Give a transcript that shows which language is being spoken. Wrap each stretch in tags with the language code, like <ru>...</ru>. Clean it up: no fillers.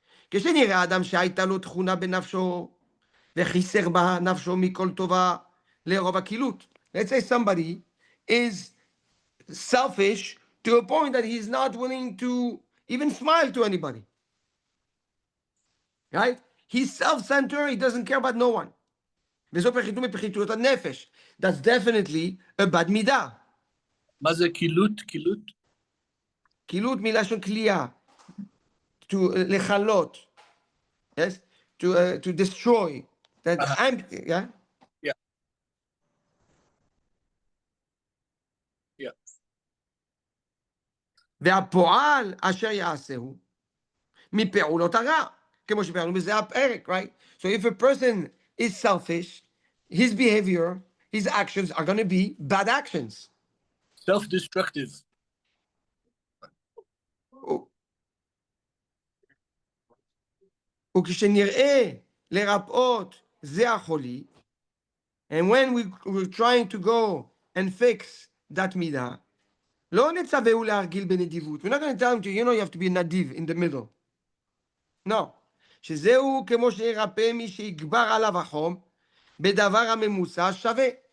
<he>כשנראה אדם שהייתה לו תכונה בנפשו וחיסר בה נפשו מכל טובה לרוב הקלות.</he> <en>Let's say somebody is selfish to a point that he's not willing to even smile to anybody. Right? He's self-centered, he doesn't care about no one.</en> <he>וזו פחיתות מפחיתות הנפש.</he> <en>That's definitely a bad midah.</en> <he>מה זה קילות? קילות מלשון כליאה. To לכלות.</he> <en>Yes? To destroy. That empty, yeah? Yeah.</en> <he>והפועל אשר יעשהו מפעולות הרע, כמו שפעלנו בזה הפרק, right?</he> <en>So if a person is selfish, his behavior, his actions are going to be bad actions. Self-destructive.</en> <he>וכשנראה לרפאות זה החולי,</he> <en>and when we're trying to go and fix that מידה,</en> <he>לא נצווהו להרגיל בנדיבות.</he> <en>We're not going to tell him to, you have to be nadiv in the middle. No.</en> <he>שזהו כמו שירפא מי שיגבר עליו החום, בדבר הממוצע שווה.</he>